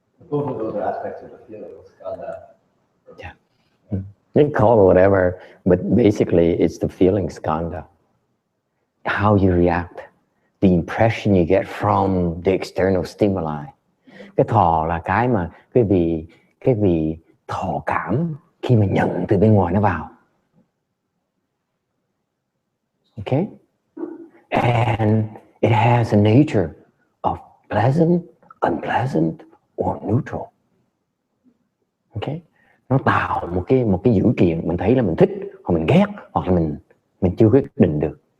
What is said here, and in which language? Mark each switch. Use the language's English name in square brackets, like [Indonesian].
[English] Both of those are aspects of the feeling, skandha. Yeah. You call it whatever, but basically it's the feeling skandha. How you react, the impression you get from the external stimuli. [Vietnamese] Cái thọ là cái mà cái vị thọ cảm khi mà nhận từ bên ngoài nó vào. [English] Okay? And it has a nature of pleasant, unpleasant, or neutral. Okay? [Vietnamese] Nó tạo một cái dữ kiện, mình thấy là mình thích, hoặc mình ghét, hoặc là mình chưa quyết định được.